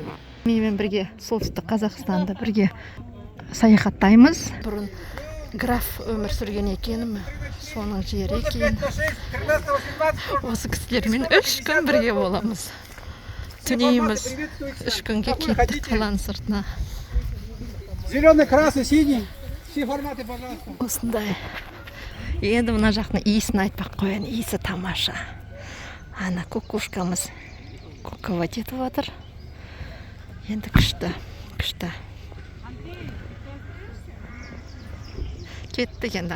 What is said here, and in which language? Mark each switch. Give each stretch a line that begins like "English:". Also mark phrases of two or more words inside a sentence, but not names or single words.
Kazakh: Менімен бірге солтүстік Қазақстанда бірге саяхаттаймыз. Бұрын граф өмір сүрген екен, соның жері екен. Осы кісілермен 3 күн бірге боламыз. Түнейміз. 3 күнге кеттік қаланың сыртына.
Russian: Зеленый, красный, синий. Все форматы, пожалуйста.
Kazakh: Осындай. Енді мына жақтың иісін айтпақ қоян. Иісі тамаша. Ана кукушкамыз куковать етіп жатыр. Енді күшті. Кеттік енді.